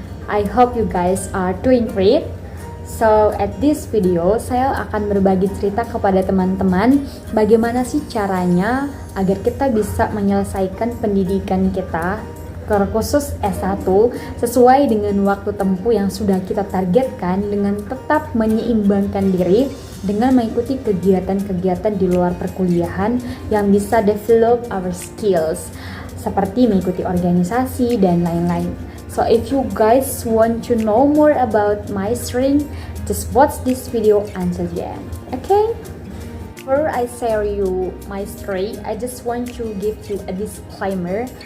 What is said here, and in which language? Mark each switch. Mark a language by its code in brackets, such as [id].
[en] I hope you guys are doing great. So at this video, [id] saya akan berbagi cerita kepada teman-teman bagaimana sih caranya agar kita bisa menyelesaikan pendidikan kita khusus S1 sesuai dengan waktu tempuh yang sudah kita targetkan dengan tetap menyeimbangkan diri dengan mengikuti kegiatan-kegiatan di luar perkuliahan yang bisa [en] develop our skills [id] seperti mengikuti organisasi dan lain-lain. [en] So if you guys want to know more about my story, just watch this video until the end. Okay? Before I share you my story, I just want to give you a disclaimer.